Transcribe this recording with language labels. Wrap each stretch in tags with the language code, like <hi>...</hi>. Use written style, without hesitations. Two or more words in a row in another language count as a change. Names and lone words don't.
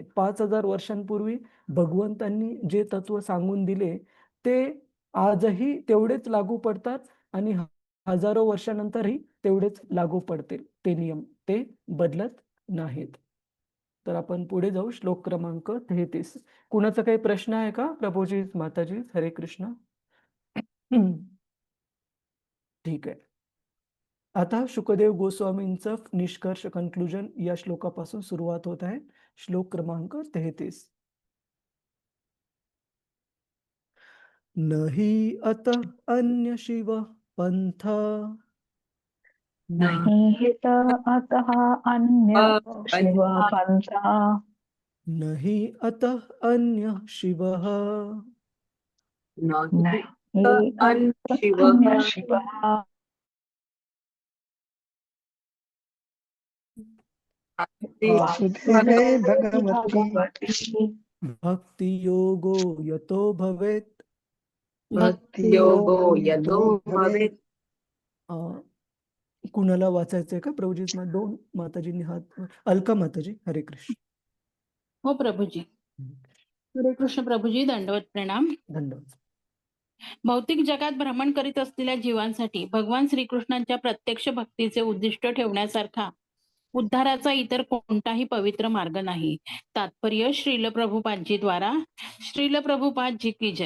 <mr>5000 वर्षांपूर्वी भगवंतांनी जे तत्व सांगून दिले ते आजही तेवढेच लागू पडतात आणि हजारो वर्षानंतरही तेवढेच लागू पडतील. ते नियम ते बदलत नाहीत. तर आपण पुढे जाऊ. श्लोक क्रमांक 33. कुणाचा काही प्रश्न आहे का? प्रभूजी, माताजी, हरे कृष्ण. ठीक आहे. आता शुकदेव गोस्वामींचं निष्कर्ष, कन्क्लुजन या श्लोकापासून सुरुवात होत आहे. श्लोक क्रमांक 33.</mr> <sa>नहि अतः अन्य शिव पंथ, निहित अतः अन्य शिव पंथा, नहि अतः अन्य शिवः, नहि अन्य शिवः, वासुदेवे भगवती भक्ति योगो यतो भवेत्, भक्तियोगो यतो भवेत्.</sa> <mr>अं, कुणाला वाचायचंय का? प्रभुजीत दोन माताजींनी हात. अलका माताजी, हरे कृष्ण. हो प्रभुजी. हरे कृष्ण प्रभुजी, दंडवत प्रणाम. धन्यवाद. भौतिक जगात भ्रमण करीत असलेल्या जीवांसाठी भगवान श्रीकृष्णांच्या प्रत्यक्ष भक्तीचे उद्दिष्ट ठेवण्यासारखा उद्धाराचा इतर कोणताही पवित्र मार्ग नाही. तात्पर्य श्रील प्रभुपादजी द्वारा.</mr> <hi>श्रील प्रभुपादजी की जय.</hi>